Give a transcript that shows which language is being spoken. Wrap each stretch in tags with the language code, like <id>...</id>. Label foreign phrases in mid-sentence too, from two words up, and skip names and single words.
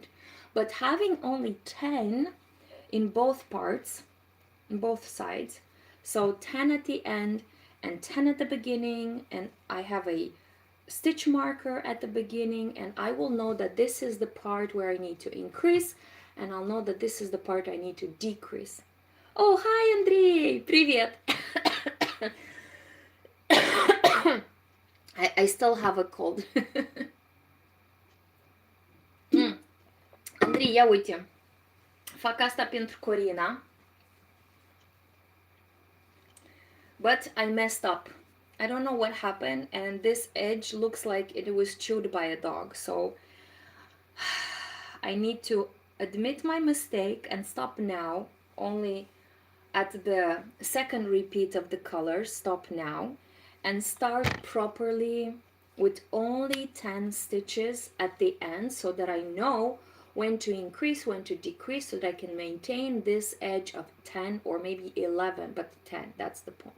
<en>But having only 10 in both parts, in both sides, so 10 at the end and 10 at the beginning, and I have a stitch marker at the beginning, and I will know that this is the part where I need to increase, and I'll know that this is the part I need to decrease. Oh, hi, Andrei! Привет! I still have a cold.</en> <ro>Andrei, ia uite. Fac asta pentru Corina.</ro> <en>But I messed up. I don't know what happened, and this edge looks like it was chewed by a dog. So I need to admit my mistake and stop now. Only at the second repeat of the color, stop now, and start properly with only 10 stitches at the end, so that I know when to increase, when to decrease, so that I can maintain this edge of 10 or maybe 11, but 10, that's the point.</en>